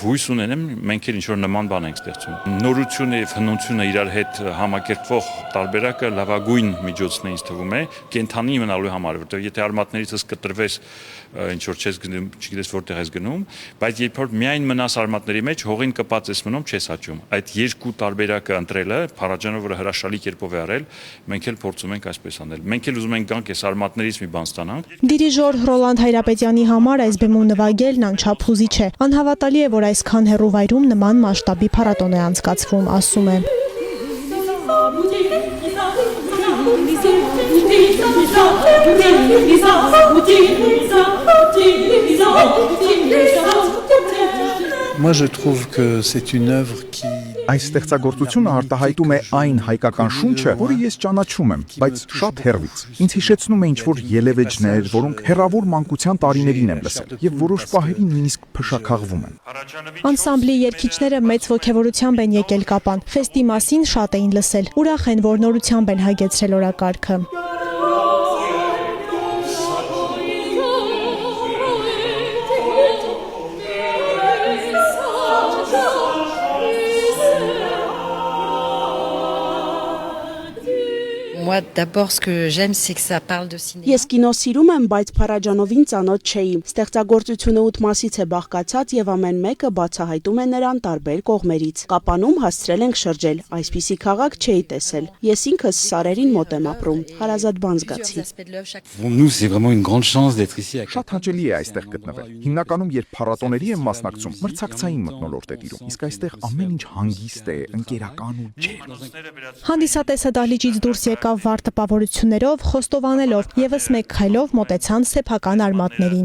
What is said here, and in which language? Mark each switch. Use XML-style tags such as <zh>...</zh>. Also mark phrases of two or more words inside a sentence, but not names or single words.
<hy>հույս ունենեմ մենք էլ ինչ որ նման բան ենք ստեղծում։ Նորությունը եւ հնությունը իրար հետ համակերպվող տարբերակը լավագույն միջոցն է ինձ թվում է կենթանի մնալու համար, որտեղ եթե արմատներիցս կտրվես ինչ որ չես գնում, չգիտես որտեղ ես գնում, բայց երբ որ միայն մնաս արմատների մեջ հողին կպած ես մնում, չես աճում։ Այդ երկու տարբերակը ընտրելը Փարաջանովը հրաշալի կերպով է արել, մենք էլ փորձում ենք այսպես անել։ Մենք էլ ուզում ենք գանք այս արմատներից մի բան ստանանք։ Դիրիժոր Ռոլանդ Հայրապետյանի համար այս բեմում նվագելն անչափ հուզիչ է։ Անհավատալի է, որ այսքան հեռու վայրում նման մասշտաբի փառատոն է անցկացվում, ասում է։</hy> <fr>Moi je trouve que c'est une œuvre qui</fr> <hy>Այս ստեղծագործությունը արտահայտում է այն հայկական շունչը, որը ես ճանաչում եմ, բայց շատ հեռվից։ Ինձ հիշեցնում է ինչ-որ ելևէջներ, որոնք հեռավոր մանկության տարիներին եմ լսել, եւ որոշ պահերին նույնիսկ փշաքաղվում եմ։ Անսամբլի երգիչները մեծ ոգևորությամբ են եկել Կապան։ Ֆեստի մասին շատ էին լսել։ Ուրախ են, որ նորությամբ են հագեցրել օրակարգը։</hy> <fr>Moi d'abord ce que j'aime c'est que ça parle de cinéma.</fr> <hy>Ես կինո սիրում եմ, բայց Փարաջանովին ծանոթ չէի։ Ստեղծագործությունը 8 մասից է բաղկացած եւ ամեն մեկը բացահայտում է նրան տարբեր կողմերից։ Կապանում հասցրել ենք շրջել, այսպիսի քաղաք չէի տեսել։ Ես ինքս սարերին մոտ եմ ապրում, հարազատ բան զգացի։</hy> <fr>Nous c'est vraiment une grande chance d'être ici.</fr> <hy>Շատ հաճելի է այստեղ գտնվել։ Հիմնականում երբ փառատոների եմ մասնակցում, մրցակցային մթնոլորտ է տիրում։ Իսկ այստեղ ամեն ինչ հանգիստ է, ընկերական ու ջերմ։ Հանդիսատեսը դահլիճից դուրս եկավ վառ տպավորություններով, խոստովանելով եւս մեկ քայլով մոտեցան սեփական արմատներին։</hy>